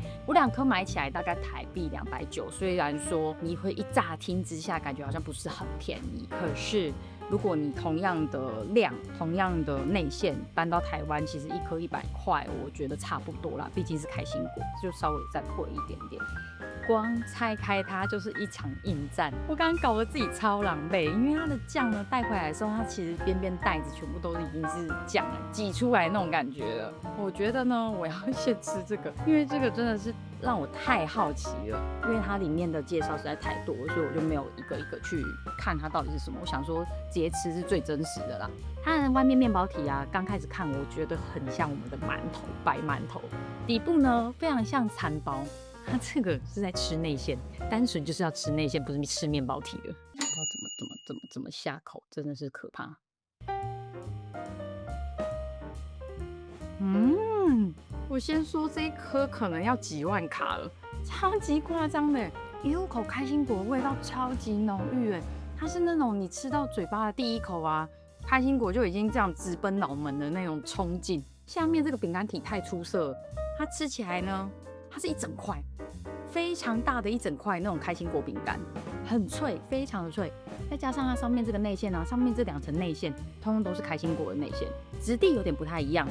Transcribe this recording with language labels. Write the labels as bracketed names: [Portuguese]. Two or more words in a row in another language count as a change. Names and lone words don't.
[Chinese] 我2顆買起來大概台幣290，雖然說你會一乍聽之下感覺好像不是很便宜，可是如果你同樣的量、同樣的內餡搬到台灣，其實1顆100塊，我覺得差不多啦，畢竟是開心果，就稍微再貴一點點。光拆開它就是一場硬戰，我剛剛搞得自己超狼狽，因為它的醬呢帶回來的時候，它其實邊邊袋子全部都已經是醬了，擠出來那種感覺了。我覺得呢，我要先吃這個，因為這個真的是讓我太好奇了，因為它裡面的介紹實在太多，所以我就沒有一個一個去看它到底是什麼。我想說直接吃是最真實的啦。它的外面麵包體啊，剛開始看我覺得很像我們的饅頭，白饅頭，底部呢非常像餐包。它這個是在吃內餡，單純就是要吃內餡，不是吃麵包體的。不知道怎麼下口，真的是可怕。我先說這一顆可能要幾萬卡了，超級誇張的，一入口開心果的味道超級濃郁哎，它是那種你吃到嘴巴的第一口啊，開心果就已經這樣直奔腦門的那種衝勁。下面這個餅乾體太出色了，它吃起來呢，它是一整塊，非常大的一整塊那種開心果餅乾，很脆，非常的脆。再加上它上面這個內餡啊，上面這2层內餡，通通都是開心果的內餡，質地有點不太一樣。